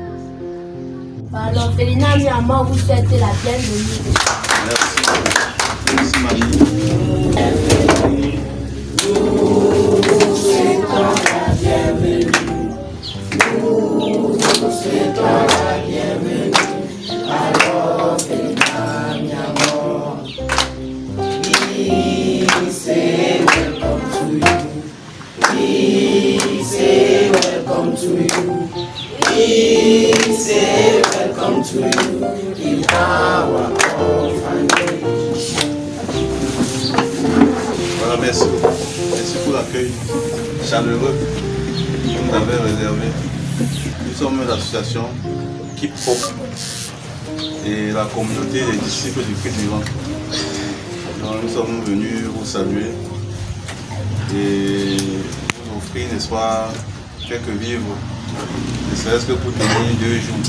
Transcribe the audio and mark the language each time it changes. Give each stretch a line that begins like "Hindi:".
French: maman vous souhaite la bienvenue. Merci. Merci, mamie. Nous souhaitons la bienvenue. Nous souhaitons la bienvenue.
English: Alors, we say welcome to you. We say welcome to you. We say welcome to you in our orphanage.
French: Voilà, merci. Merci pour l'accueil chaleureux que vous nous avez réservé. Nous sommes l'association Keep Hope et la communauté des disciples du Christ vivant. Donc, nous sommes venus vous saluer et vous offrir, n'est-ce pas, quelques vivres, ne serait-ce que pour tenir 2 jours.